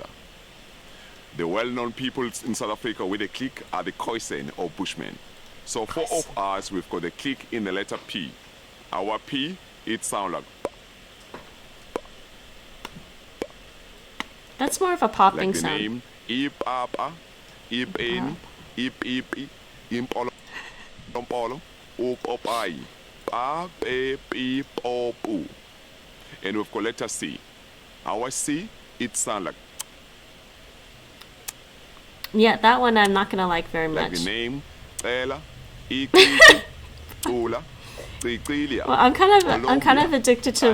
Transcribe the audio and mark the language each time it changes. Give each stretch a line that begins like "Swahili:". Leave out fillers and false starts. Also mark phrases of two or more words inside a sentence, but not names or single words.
English: The well-known peoples in South Africa with a click are the Khoisan or Bushmen. So four of us, we've got a click in the letter P. Our P, it sounds like That's more of a popping like the sound. name Ipapa, Ipeni, Ipipi, Impolo, Impolo, Upopai, Pa, Pe, Pi, Po, Pu. And we've got letter C. Our C, it sounds like Yeah, that one I'm not gonna like very like much. the name Ela, Ikiki, Ula, Triquilia. Well, I'm kind of Colombia, addicted to